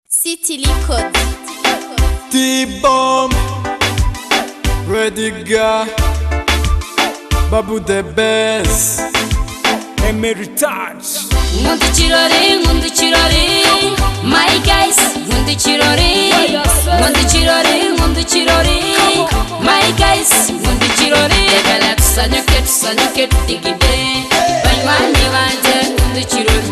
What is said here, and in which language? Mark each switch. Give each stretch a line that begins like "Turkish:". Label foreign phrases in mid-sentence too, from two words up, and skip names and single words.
Kinyarwanda: City Records. T-Bomb, Ready Guy, Babu the Best, Emery Touch. Nkunda ikirori, nkunda ikirori,
English: my guys,
Kinyarwanda: nkunda ikirori. Nkunda ikirori, nkunda ikirori,
English: my guys,
Kinyarwanda: nkunda ikirori.
Ganda: Njagala tusanyuke, tusanyuke, tudigide. Banywanyi banje,
Kinyarwanda: nkunda ikirori.